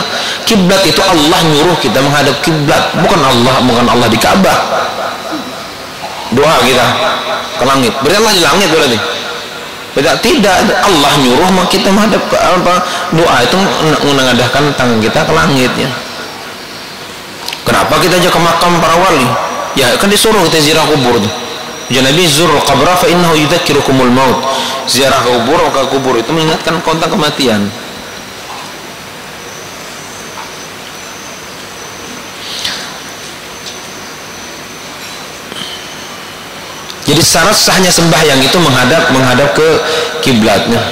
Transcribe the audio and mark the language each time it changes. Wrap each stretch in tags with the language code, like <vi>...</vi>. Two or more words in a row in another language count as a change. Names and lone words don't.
<id>Kiblat itu Allah nyuruh kita menghadap kiblat, bukan Allah di Ka'bah. Doa kita ke langit, berarti Allah di langit berarti. Tidak, Allah nyuruh maka kita menghadap ke doa itu menengadahkan tangan kita ke langit ya. Kenapa kita aja ke makam para wali? Ya kan disuruh kita ziarah kubur tuh. Ujar Nabi,</id> <ar>زوروا القبر فإنه يذكركم الموت.</ar> <id>Ziarah ke kubur itu mengingatkan tentang kematian. Jadi syarat sahnya sembahyang itu menghadap ke kiblatnya.</id>